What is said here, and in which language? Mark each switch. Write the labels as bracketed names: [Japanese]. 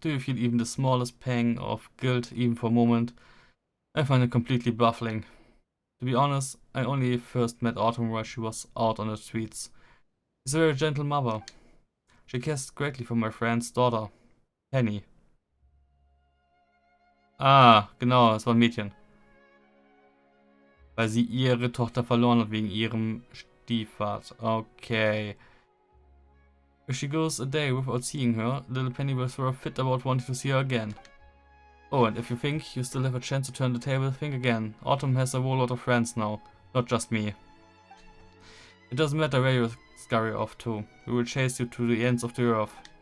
[English] Do you feel even the smallest pang of guilt even for a moment? I find it completely baffling. To be honest, I only first met Autumn while she was out on the streets. She's a very gentle mother. She cares greatly for my friend's daughter, Penny. [German] Ah, genau, es war ein Mädchen. Weil sie ihre Tochter verloren hat wegen ihrem Stiefvater. Okay. [English] If she goes a day without seeing her, little Penny will throw a fit about wanting to see her again. Oh, and if you think you still have a chance to turn the table, think again. Autumn has a whole lot of friends now, not just me. It doesn't matter where you scurry off to. We will chase you to the ends of the earth.